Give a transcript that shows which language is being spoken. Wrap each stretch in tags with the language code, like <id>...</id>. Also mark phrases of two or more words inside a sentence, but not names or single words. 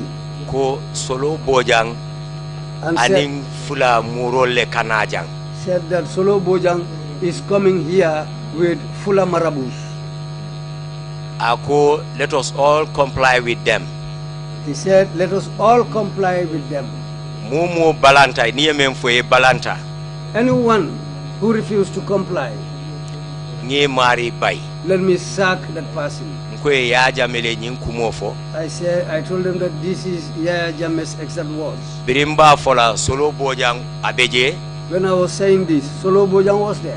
<man>Ko Solo Bojang aning fula murole kanajang.</man> <en>Said that Solo Bojang is coming here with Fula Marabus. Ako, let us all comply with them. He said, let us all comply with them.</en> <man>Mumu balanta, niye balanta.</man> <en>Anyone who refused to comply, let me sack that person. I told them that this is Yaya Jammeh's exact words. When I was saying this, Solo Bojang was there.</en>